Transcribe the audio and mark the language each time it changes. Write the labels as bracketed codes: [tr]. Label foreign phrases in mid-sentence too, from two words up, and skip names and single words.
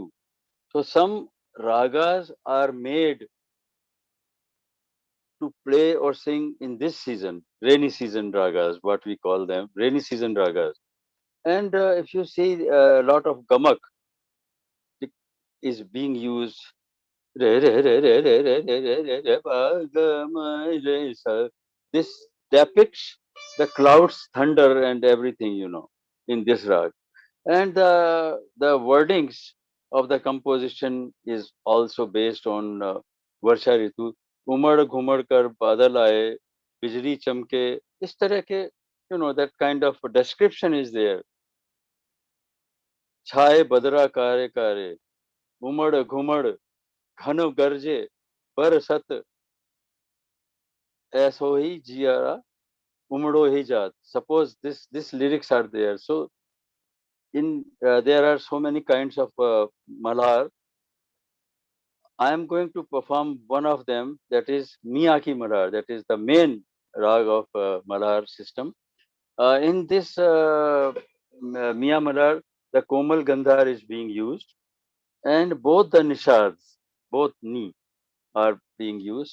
[en] So some ragas are made to play or sing in this season, rainy season ragas, what we call them, rainy season ragas. And if you see a lot of gamak is being used. Re, re, re, re, re, re, re, re, re, re, ba, ga, ma, re, sa. This depicts the clouds, thunder, and everything, in this rag. And the wordings of the composition is also based on Varsha Ritu. [hi] उमड़ घुमड़ कर बादल आए, बिजली चमके. इस तरह के, [en] that kind of description is there. [hi] छाए बदरा कारे कारे, उमड़ घुमड़ घन गरजे, बरसत ऐसो ही जियारा, उमड़ो ही जात. [en] Suppose this lyrics are there. So in there are so many kinds of malhar. I am going to perform one of them, that is Miyaki malhar. That is the main rag of malhar system. In this Miya malhar, the Komal Gandhar is being used, and both the nishads, both ni, are being used.